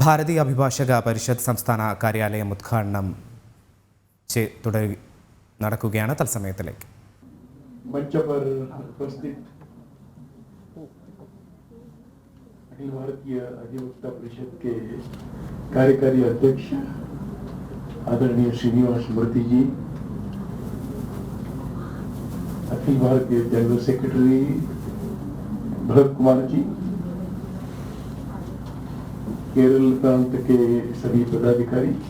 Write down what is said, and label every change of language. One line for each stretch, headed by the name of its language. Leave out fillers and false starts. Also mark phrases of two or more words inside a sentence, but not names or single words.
Malayalam: ഭാരതീയ അഭിഭാഷക പരിഷത്ത് സംസ്ഥാന കാര്യാലയം ഉദ്ഘാടനം നടക്കുകയാണ്. തത്സമയത്തിലേക്ക്
Hindi: मंच पर उपस्थित अखिल भारतीय अधिवक्ता परिषद के कार्यकारी अध्यक्ष आदरणीय श्रीनिवास मूर्ति जी, अखिल भारतीय
English: General Secretary
Hindi: भरत कुमार जी, केरल प्रांत के सभी पदाधिकारी